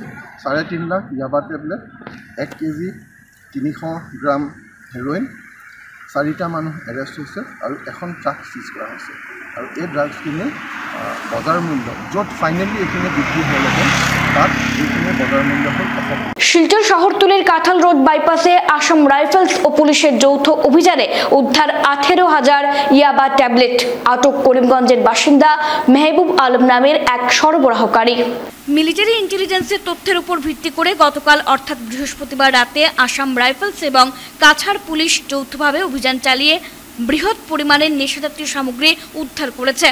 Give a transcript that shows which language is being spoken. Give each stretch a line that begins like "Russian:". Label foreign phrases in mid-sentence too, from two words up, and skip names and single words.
Assamese: ৩.৫ লাখ ইয়াবা টেবলেট, ১ কেজি ৩০০ গ্ৰাম হেৰ'ইন, ৪টা মানুহ এৰেষ্ট হৈছে আৰু এখন ট্ৰাক চিজ কৰা হৈছে। আৰু এই ড্ৰাগছখিনি বজাৰ মূল্য য'ত ফাইনেলি এইখিনি বিক্ৰী হ'লহেঁতেন তাত এইখিনি বজাৰ মূল্য হ'ল ১০০।
Bangla: শিলচর শহরতলির কাঁঠাল রোড বাইপাসে আসাম রাইফেলস ও পুলিশের যৌথ অভিযানে উদ্ধার ১৮,০০০ ইয়াবা ট্যাবলেট। আটক করিমগঞ্জের বাসিন্দা মেহবুব আলম নামের এক সরবরাহকারী। মিলিটারি ইন্টেলিজেন্সের তথ্যের উপর ভিত্তি করে গতকাল অর্থাৎ বৃহস্পতিবার রাতে আসাম রাইফেলস এবং কাছাড় পুলিশ যৌথভাবে অভিযান চালিয়ে বৃহৎ পরিমাণের নেশাজাতীয় সামগ্রী উদ্ধার করেছে।